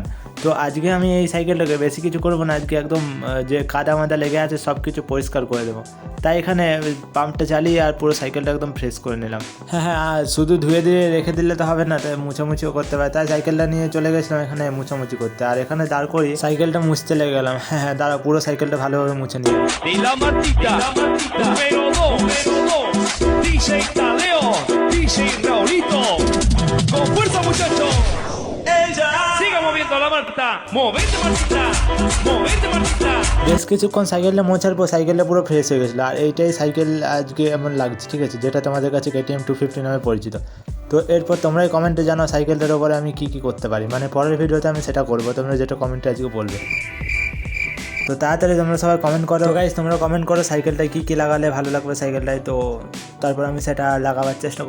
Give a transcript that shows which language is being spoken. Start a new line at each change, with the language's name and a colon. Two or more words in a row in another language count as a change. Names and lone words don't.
Bangla: তো আজকে আমি এই সাইকেলটাকে বেশি কিছু করবো না, আজকে একদম যে কাদা মাদা লেগে আছে সব কিছু পরিষ্কার করে দেবো। তাই এখানে পাম্পটা চালিয়ে আর পুরো সাইকেলটা একদম ফ্রেশ করে নিলাম। আর শুধু ধুয়ে দিয়ে রেখে দিলে তো হবে না, তাই মুছামুছিও করতে পারে। তাই সাইকেলটা নিয়ে চলে গেছিলাম এখানে মুছামুছি করতে, আর এখানে দাঁড় করি সাইকেলটা মুছতে লেগে গেলাম। দাঁড়া পুরো সাইকেলটা ভালোভাবে মুছে নিয়ে
Spanish: Y la Martita, número 2, DJ Tadeo, DJ Raulito. Con fuerza, muchachos. Siga moviendo la Martita. Movete, Martita. Movete, Martita.
Bangla: বেশ কিছুক্ষণ সাইকেলটা মোছার পর সাইকেলটা পুরো ফ্রেশ হয়ে গেছিলো। আর এইটাই সাইকেল আজকে এমন লাগছে, ঠিক আছে, যেটা তোমাদের কাছে KTM 250 নামে পরিচিত। তো এরপর তোমরাই কমেন্টে জানাও সাইকেলটার ওপরে আমি কী করতে পারি, মানে পরের ভিডিওতে আমি সেটা করবো, তোমরা যেটা কমেন্টে আজকে বলবে। তো তাড়াতাড়ি তোমরা সবাই কমেন্ট করো গাইস, তোমরা কমেন্ট করো সাইকেলটায় কী লাগালে ভালো লাগবে সাইকেলটায়, তো তারপর আমি সেটা লাগাবার চেষ্টা করবো।